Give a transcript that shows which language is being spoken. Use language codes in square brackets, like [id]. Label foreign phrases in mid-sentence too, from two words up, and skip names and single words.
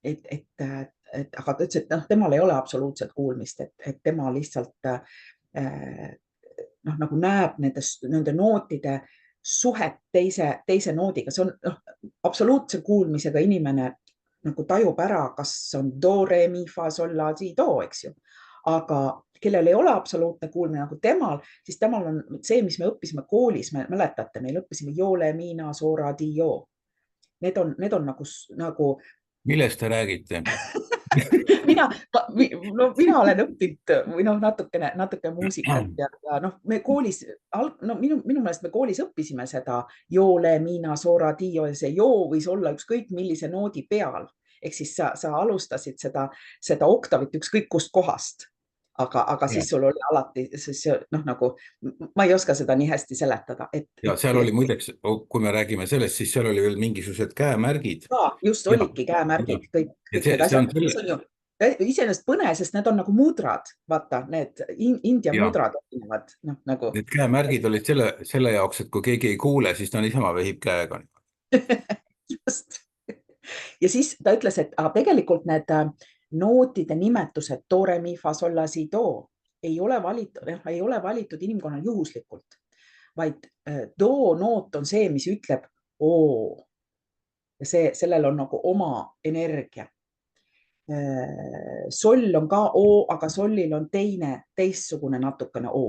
[et] aga ta ütles, et temal ei ole absoluutselt kuulmist, et tema lihtsalt nagu näeb nende nootide suhet teise noodiga. See on absoluutse kuulmisega inimene nagu tajub ära, kas on do, re, mi, fa, sol, la, si, do, eks ju. Aga kellel ei ole absoluutne kuulmine nagu temal, siis temal on see, mis me õppisime koolis, me mäletate, meil õppisime jo, le, mi, na, so, ra, di, jo. Need on nagu millest te räägite? mina olen õppinud või natuke muusikat ja me koolis, minu meelest me koolis õppisime seda jo, le, mi, na, so, ra, di, jo ja see jo võis olla ükskõik millise noodi peal. Ehk siis sa alustasid seda oktavit ükskõik kust kohast. Aga siis sul oli alati, nagu ma ei oska seda nii hästi seletada. Ja seal oli muideks, kui me räägime sellest, siis seal oli veel mingisugused käemärgid. Just olidki käemärgid, kõik need asjad. Iseenesest põne, sest need on nagu mudrad, vaata, need India mudrad erinevad. Need käemärgid olid selle jaoks, et kui keegi ei kuule, siis ta niisama vehib käega. Just. Ja siis ta ütles, et tegelikult need nootide nimetused do, re, mi, fa, sol, la, si, do ei ole valitud inimkonnal juhuslikult, vaid do noot on see, mis ütleb oo. Ja sellel on nagu oma energia. Soll on ka o, aga sollil on teistsugune natukene o.